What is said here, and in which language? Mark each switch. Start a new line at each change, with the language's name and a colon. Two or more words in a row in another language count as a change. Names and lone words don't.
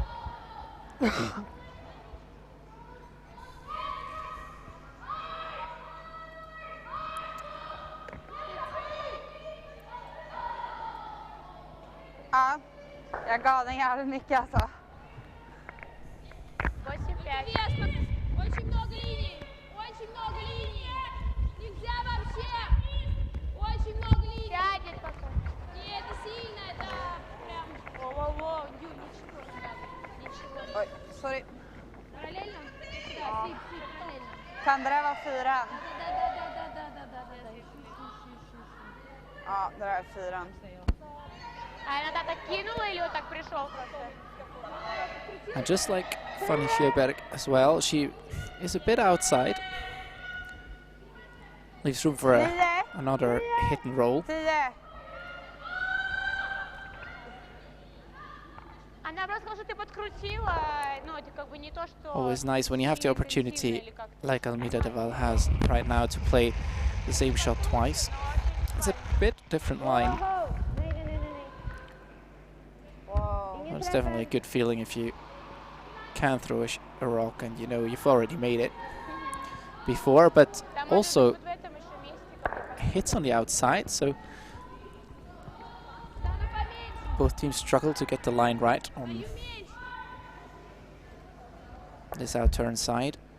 Swedish: Ja, jag gav den jävligt mycket alltså.
Russian: Очень много линий. Нельзя вообще. Очень много линий. Сядет потом. Не, это сильно, это прям... Воу-воу-воу, ничего, ничего.
Swedish: Oj, sorry.
Russian: Параллельно? Да, флип, параллельно.
Swedish: Kan det där vara 4?
Russian: Да.
Swedish: Ja, det där är 4.
Russian: А она так кинула или вот так пришел просто?
English: And just like Fanny Sjöberg as well, she is a bit outside. Leaves room for another hit and roll. 10.
Russian: Она просто сказала, что ты подкрутила, ну это как бы не то, что...
English: Always nice when you have the opportunity, like Almida de Val has right now, to play the same shot twice. It's a bit different line. But it's definitely a good feeling if you can throw a rock and you know you've already made it before, but also hits on the outside, so both teams struggle to get the line right on this outturn side.